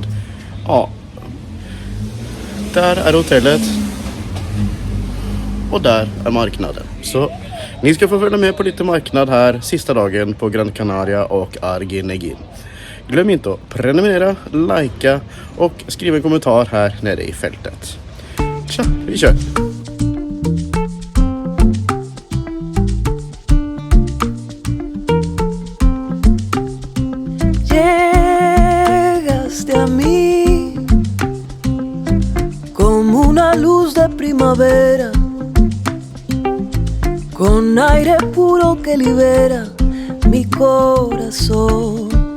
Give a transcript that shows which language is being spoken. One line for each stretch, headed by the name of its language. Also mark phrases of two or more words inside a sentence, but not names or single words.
Swedish: Ja, där är hotellet och där är marknaden. Så ni ska få följa med på lite marknad här sista dagen på Gran Canaria och Arguineguín. Glöm inte att prenumerera, likea och skriva en kommentar här nere i fältet. Tja, vi kör!
Spanish: Llegaste a mí como una luz de primavera, con aire puro que libera mi corazón.